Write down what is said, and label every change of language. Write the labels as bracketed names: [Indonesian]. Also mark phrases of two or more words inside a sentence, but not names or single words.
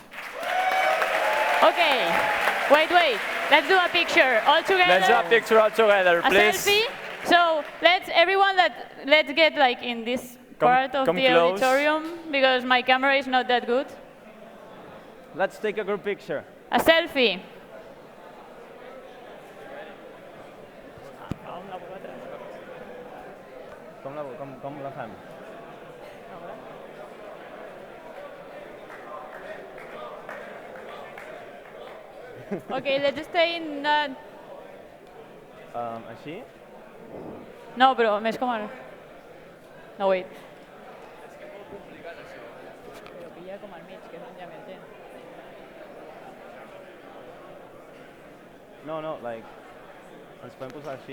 [English] Okay. Wait. Let's do a picture all together. Let's do a picture all together, please. A selfie. So let's get like in this part of the close. auditorium because my camera is not that good. Let's take a group picture. A selfie. [Catalan] Com la fem? [English] Okay, let's stay in that. [Catalan] Així? No, però més com ara. [English] No, wait. [Catalan] Però pilla com al mig, que és on hi ha més gent. [English] No, like, [Catalan] ens podem posar així?